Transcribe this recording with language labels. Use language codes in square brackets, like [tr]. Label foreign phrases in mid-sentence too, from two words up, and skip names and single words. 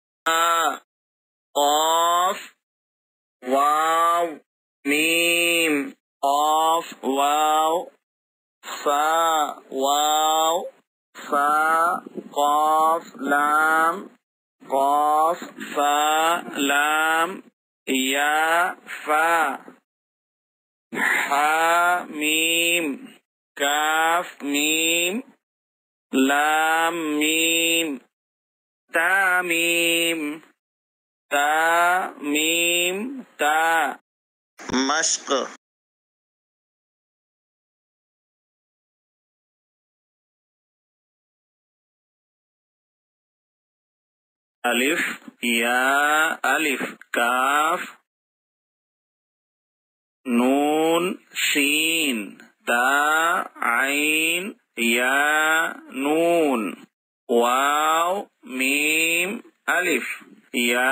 [ar] قاف واو ميم قاف واو فا واو فا قاف لام قاف فا لام يا فا حا ميم كاف ميم لام ميم تا ميم تا ميم تا مشق ألف يا ألف كاف نون شين تا عين يا نون واو ميم ألف يا